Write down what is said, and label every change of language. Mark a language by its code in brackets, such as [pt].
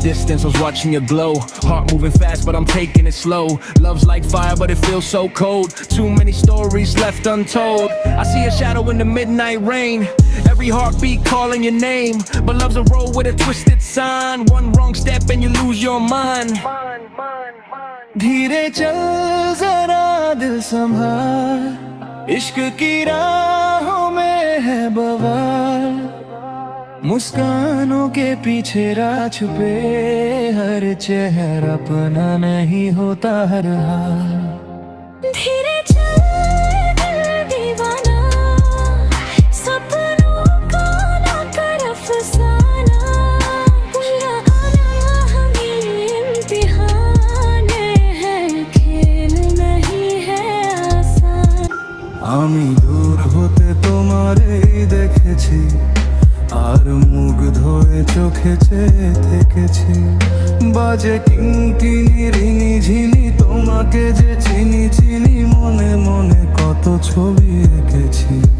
[en] distance, I was watching your glow. Heart moving fast, but I'm taking it slow. Love's like fire, but it feels so cold. Too many stories left untold. I see a shadow in the midnight rain. Every heartbeat calling your name. But love's a road with a twisted sign. One wrong step and you lose your mind. [hi] धीरे चल जरा दिल संभाल, इश्क की राहों में है बवाल, मुस्कानों के पीछे राह छुपे, हर चेहरा अपना नहीं होता हर हाल। धीरे चल दिल दीवाना, सपनों का ना कर अफसाना, यहाँ आना हमें इम्तिहान है, खेल नहीं है आसान। [bn] আমি দূর হতে তোমারেই দেখেছি, আর মুগ্ধ হয়ে চোখে চেয়ে থেকেছি। বাজে কিংকিনি রিনি ঝিনি, তোমাকে যে চিনি চিনি, মনে মনে কত ছবি এঁকেছি।